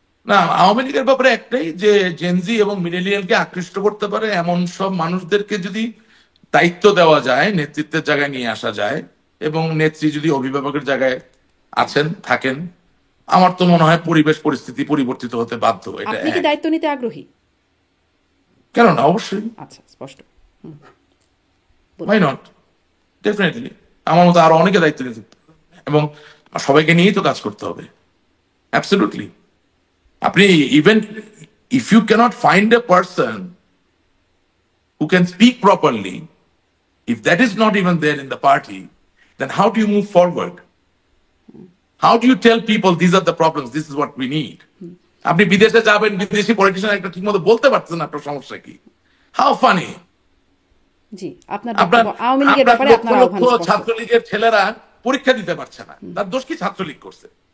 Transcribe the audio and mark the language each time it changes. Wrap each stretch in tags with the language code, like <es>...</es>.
<bn>না, আওয়ামী লীগের ব্যাপারে একটাই, যে জেনজি এবং মিলেনিয়ালকে আকৃষ্ট করতে পারে এমন সব মানুষদেরকে যদি দায়িত্ব দেওয়া যায়, নেতৃত্বের জায়গায় নিয়ে আসা যায়, এবং নেত্রী যদি অভিভাবকের জায়গায় আছেন থাকেন, আমার তো মনে হয় পরিবেশ পরিস্থিতি পরিবর্তিত হতে বাধ্য। এটা আপনি কি দায়িত্ব নিতে আগ্রহী? কেন না, অবশ্যই। আচ্ছা স্পষ্ট।</bn> <en>Why not? Definitely.</en> <bn>আমার মতো আরো অনেকে দায়িত্ব নিতে, এবং সবাইকে নিয়েই তো কাজ করতে হবে।</bn> <en>Absolutely.</en> <bn>আপনি</bn> <en>Even if you cannot find a person who can speak properly, if that is not even there in the party, then how do you move forward? How do you tell people these are the problems, this is what we need?</en> <bn>আপনি বিদেশে যাবেন, বিদেশি politician একটা ঠিক মতো বলতে পারছেন না আপনার সমস্যা কি।</bn> <en>How funny.</en> <bn>জি আপনার আওয়ামী লীগের ব্যাপারে আপনার আহ্বান স্পষ্ট। ছাত্রলীগের ছেলেরা পরীক্ষা দিতে পারছে না, তার দোষ কি? ছাত্রলীগ করছে।</bn>